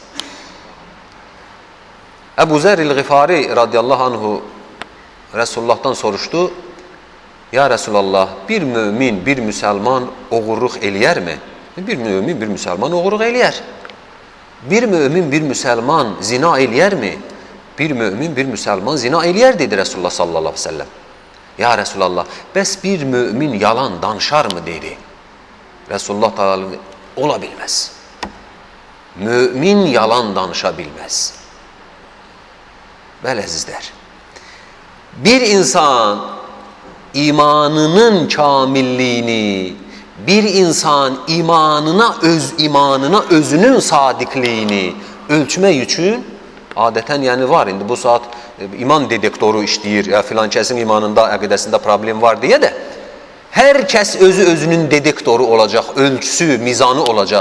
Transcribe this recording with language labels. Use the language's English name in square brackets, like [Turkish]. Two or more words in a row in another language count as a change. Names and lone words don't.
[Azerbaijani] Əbu Zər-il-Ğifari [Arabic] رضي الله عنه [Azerbaijani] Resulullah'dan soruşdu. [Arabic] يا رسول الله, [Azerbaijani] bir mümin, bir müsəlman oğurluq eləyərmi? Bir mümin, bir müsəlman oğurluq eləyər. Bir mümin, bir müsəlman zina eləyərmi? Bir mümin, bir müsəlman zina eləyər, dedi Resulullah [Arabic] صلى الله عليه وسلم. يا رسول الله, [Azerbaijani] bəs bir mümin yalan danışar mı, dedi. Resulullah Teala ola bilməz. Mümin yalan danışa bilməz. Bəli əzizlər, bir insan imanının kamilliyini, bir insan imanına özünün sadiqliyini ölçmək üçün adətən, yəni var, indi bu saat iman detektoru işləyir, ya filan kəsin imanında, əqidəsində problem var deyə də, hər kəs özünün detektoru olacaq, ölçüsü, mizanı olacaq.